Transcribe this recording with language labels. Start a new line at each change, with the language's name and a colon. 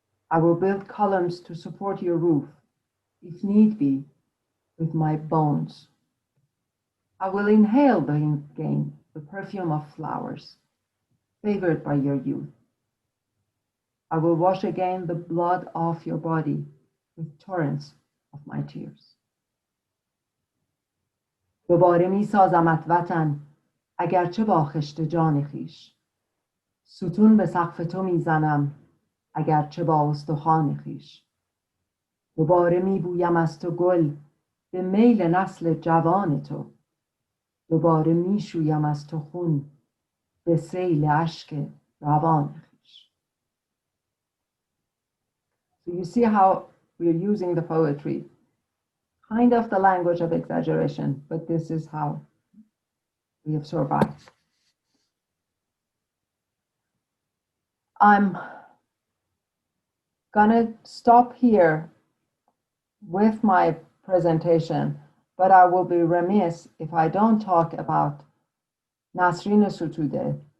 English: I will build columns to support your roof, if need be, with my bones. I will inhale again the perfume of flowers, favored by your youth. I will wash again the blood off your body with torrents of my tears.
Persian: دوباره می سازمت وطن اگرچه با خشت جان خویش. ستون به سقف تو می زنم اگرچه با استخوان خویش. دوباره می بویم از تو گل به میل نسل جوان تو. دوباره می شویم از تو خون به سیل اشک روان خویش.
English: So you see how we're using the poetry, kind of the language of exaggeration, but this is how we have survived. I'm gonna stop here with my presentation, but I will be remiss if I don't talk about Nasrin Sotoudeh.